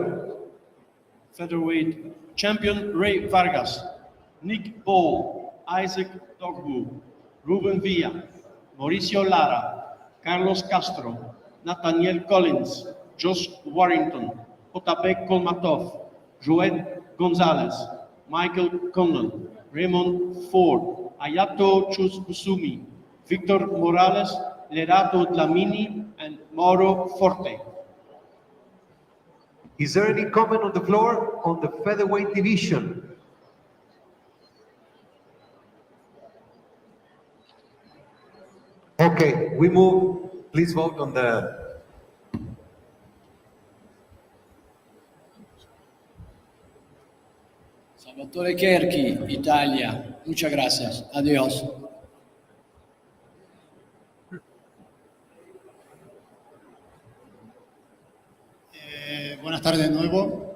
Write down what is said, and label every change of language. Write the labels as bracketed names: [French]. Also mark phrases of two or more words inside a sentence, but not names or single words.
[English] Featherweight champion Ray Vargas, Nick Paul, Isaac Dogbu, Ruben Villa, Mauricio Lara, Carlos Castro, Nathaniel Collins, Josh Warrington, Otabek Kolmatov, Joed Gonzalez, Michael Conlon, Raymond Ford, Ayato Chusbusumi, Victor Morales, Lerato Dlamini, and Mauro Forte. Is there any comment on the floor on the featherweight division? Okay, we move. Please vote on the. Salvatore Cherchi, Italia. [Spanish] Muchas gracias. Adiós. Buenas tardes de nuevo.